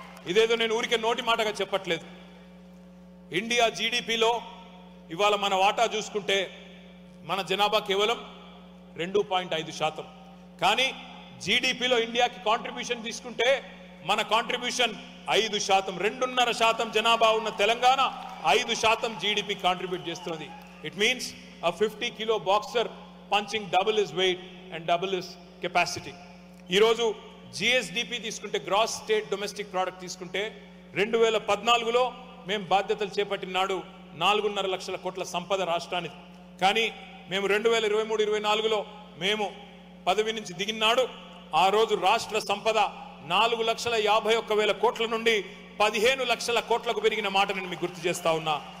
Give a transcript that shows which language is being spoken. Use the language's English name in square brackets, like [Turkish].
[Telugu] ఇదేదో నేను ఊరికే నోటి మాటగా చెప్పట్లేదు. ఇండియా జీడిపిలో ఇవాళ మన వాటా చూసుకుంటే మన జనాభా కేవలం 2.5%. కానీ జీడిపిలో ఇండియాకి కాంట్రిబ్యూషన్ తీసుకుంటే మన కాంట్రిబ్యూషన్ 5%. 2.5% జనాభా ఉన్న తెలంగాణ 5% జీడిపి కాంట్రిబ్యూట్ చేస్తుంది. [English] It means a 50 kilo boxer punching double his weight and double his capacity. [Telugu] ఈ రోజు GSDP తీసుకుంటే, గ్రాస్ స్టేట్ డొమెస్టిక్ ప్రోడక్ట్ తీసుకుంటే 2014లో మేము బాధ్యతలు చేపట్టిన నాడు 4.5 లక్షల కోట్ల సంపద రాష్ట్రానికి. కానీ మేము 2023-24లో మేము పదవి నుంచి దిగినాడు ఆ రోజు రాష్ట్ర సంపద 4,51,000 కోట్ల నుండి 15 లక్షల కోట్లకు పెరిగిన మాట నేను మీకు గుర్తు చేస్తా ఉన్నా.